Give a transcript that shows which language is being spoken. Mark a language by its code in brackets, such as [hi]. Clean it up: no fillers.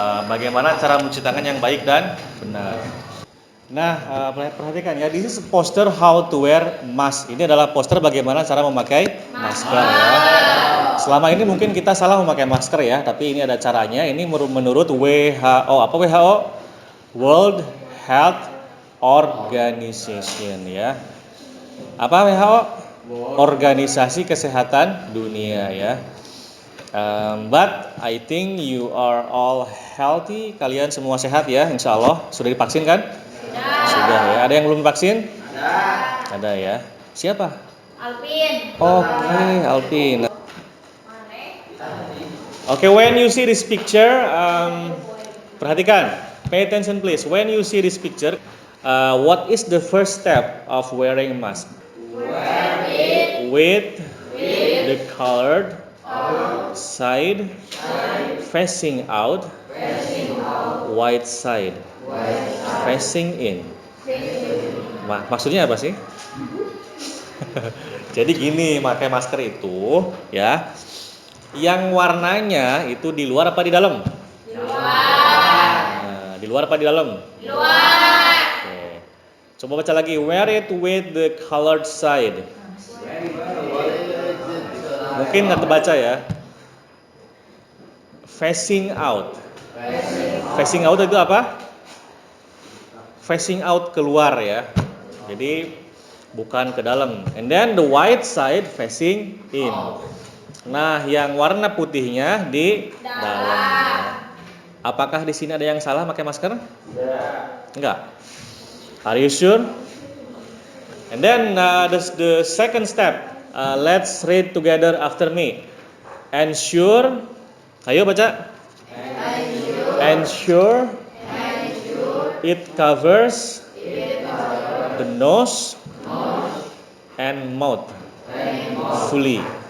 [id] Bagaimana cara mencuci tangan yang baik dan benar. Nah, perhatikan ya. [en] This is poster how to wear mask. [id] Ini adalah poster bagaimana cara memakai masker ya. Selama ini mungkin kita salah memakai masker ya, tapi ini ada caranya. Ini menurut WHO. Apa WHO? World Health Organization ya. Apa WHO? Organisasi Kesehatan Dunia ya. [en] But I think you are all healthy. [id] Kalian semua sehat ya, insya Allah. Sudah divaksin kan? Sudah ya. Ada yang belum vaksin? Ada ya. Siapa? Alvin. [en] Oke, Alvin. Okay, when you see this picture, [id] Perhatikan, [en] pay attention please. When you see this picture, what is the first step of wearing a mask? With the colored side facing out, white side facing in. [id] Maksudnya apa sih? Jadi gini, pakai masker itu ya, yang warnanya itu di luar apa di dalam? Di luar apa di dalam? Di luar. Oke. Coba baca lagi. [en] Wear it with the colored side. [id] Mungkin nggak terbaca ya. [en] Facing out. Facing out [id] itu apa? [en] Facing out [id] keluar ya. Jadi bukan ke dalam. [en] And then the white side facing in. [id] Nah, yang warna putihnya di dalam. Apakah di sini ada yang salah pakai masker? Enggak. [en] Are you sure? And then the second step, let's read together after me. Ensure, [id] ayo baca. [en] Ensure it covers the nose and mouth fully.